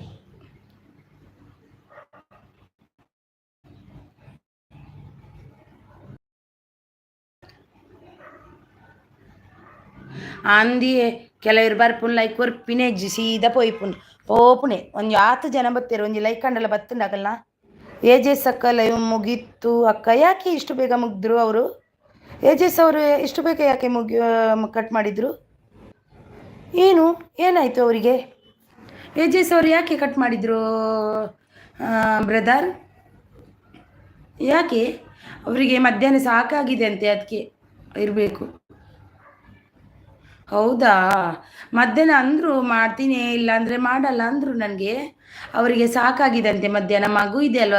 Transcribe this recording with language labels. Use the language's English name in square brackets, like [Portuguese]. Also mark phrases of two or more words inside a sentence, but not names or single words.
[Tulu] ಅಂದಿ ಕೆಲವರು ಬರ್ಪುನ್ ಲೈಕ್ ಕೊರ್ಪಿನೇ ಸೀದಾ ಪೋಯ್ಪುನ್ ಪೋಪುಣೆ ಒಂದು 10 ಜನ ಬತ್ತೇರು ಒಂಜಿ ಲೈಕ್ ಕಂಡಲ್ಲ ಬತ್ತುಂಡಾಗಲ್ಲ [Kannada] ಏಜೆಸ್ ಅಕ್ಕ ಲೈವ್ ಮುಗೀತು ಅಕ್ಕ ಯಾಕೆ ಇಷ್ಟು ಬೇಗ ಮುಗಿದ್ರು ಅವರು ಏಜೆಸ್ ಅವರು ಇಷ್ಟು ಬೇಗ ಯಾಕೆ ಕಟ್ ಮಾಡಿದರು ಏನು ಏನಾಯಿತು ಅವರಿಗೆ ಏಜೆಸ್ ಅವರು ಯಾಕೆ ಕಟ್ ಮಾಡಿದರು ಬ್ರದರ್ ಯಾಕೆ ಅವರಿಗೆ ಮಧ್ಯಾಹ್ನ ಸಾಕಾಗಿದೆ ಅಂತೆ ಅದಕ್ಕೆ ಇರಬೇಕು ಹೌದಾ ಮಧ್ಯಾಹ್ನ ಅಂದರು ಮಾಡ್ತೀನಿ ಇಲ್ಲಾಂದರೆ ಮಾಡಲ್ಲ ಅಂದರು ನನಗೆ ಅವರಿಗೆ ಸಾಕಾಗಿದಂತೆ ಮಧ್ಯಾಹ್ನ ಮಗು ಇದೆ ಅಲ್ವಾ